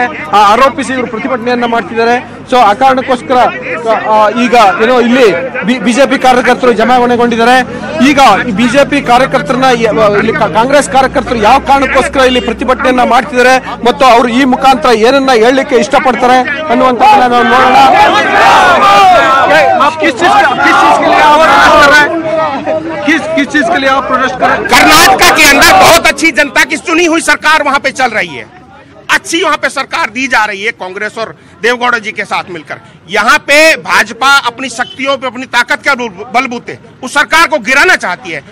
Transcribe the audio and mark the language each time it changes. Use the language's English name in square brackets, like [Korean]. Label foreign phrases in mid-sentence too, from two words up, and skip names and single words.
[Kannada] ಆರೋಪಿಸಿ ಇವರು ಪ್ರತಿಭಟನೆಯನ್ನ ಮಾಡ್ತಿದ್ದಾರೆ. ಸೊ ಆ ಕಾರಣಕ್ಕೋಸ್ಕರ ಈಗ ಏನೋ ಇಲ್ಲಿ ಬಿಜೆಪಿ ಕಾರ್ಯಕರ್ತರು ಜಮಾವಣೆಗೊಂಡಿದ್ದಾರೆ. ಈಗ ಬಿಜೆಪಿ ಕಾರ್ಯಕರ್ತರನ್ನ ಇಲ್ಲಿ ಕಾಂಗ್ರೆಸ್ ಕಾರ್ಯಕರ್ತರು ಯಾವ ಕಾರಣಕ್ಕೋಸ್ಕರ ಇಲ್ಲಿ ಪ್ರತಿಭಟನೆಯನ್ನ ಮಾಡ್ತಿದ್ದಾರೆ ಮತ್ತು ಅವರು ಈ ಮುಖಾಂತರ ಏನನ್ನ ಹೇಳಲಿಕ್ಕೆ ಇಷ್ಟಪಡ್ತಾರೆ ಅನ್ನುವಂಥದ್ದನ್ನ ನಾವು ನೋಡೋಣ. [Hindi] कर्नाटक के अंदर बहुत अच्छी जनता की चुनी हुई सरकार वहां पे चल रही है. अच्छी वहां पे सरकार दी जा रही है कांग्रेस और देवगौड़ा जी के साथ मिलकर. यहाँ पे भाजपा अपनी शक्तियों पे, अपनी ताकत के बलबूते उस सरकार को गिराना चाहती है.